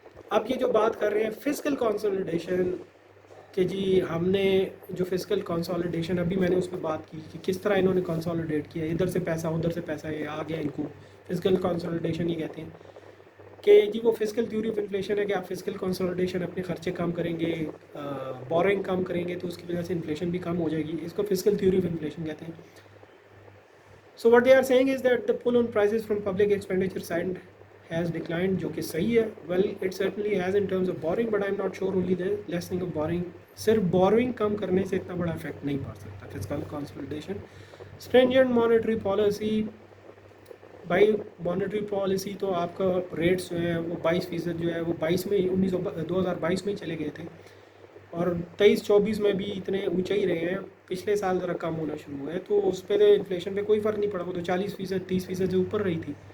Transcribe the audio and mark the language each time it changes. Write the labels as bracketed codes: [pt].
[ur] اب یہ جو بات کر رہے ہیں فزیکل کنسولیڈیشن کہ جی ہم نے جو فزیکل کنسولیڈیشن ابھی میں نے اس پہ بات کی کہ کس طرح انہوں نے کنسولیڈیٹ کیا, ادھر سے پیسہ ادھر سے پیسہ یہ آ گیا, ان کو فزیکل کنسولیڈیشن یہ کہتے ہیں کہ جی وہ فزیکل تھیوری آف انفلیشن ہے کہ آپ فزیکل کنسولیڈیشن اپنے خرچے کم کریں گے, بورنگ کم کریں گے تو اس کی وجہ سے انفلیشن بھی کم ہو جائے گی. اس کو فزیکل تھیوری آف انفلیشن کہتے ہیں. [en] so what they are saying is that the pull on prices from public expenditure side has declined, [ur] جو کہ صحیح ہے. [en] well it certainly has in terms of borrowing but I'm not sure only the lessening of borrowing, [ur] صرف borrowing کم کرنے سے اتنا بڑا effect نہیں پڑ سکتا. [en] fiscal consolidation, stringent monetary policy, [ur] by monetary policy تو آپ کا ریٹس جو ہیں وہ 22% جو ہے وہ 2022 میں ہی چلے گئے تھے اور 23-24 میں بھی اتنے اونچے ہی رہے ہیں. پچھلے سال ذرا کم ہونا شروع ہوا ہے تو اس پہ انفلیشن پہ کوئی فرق نہیں پڑا, وہ تو 40% 30% سے اوپر رہی تھی.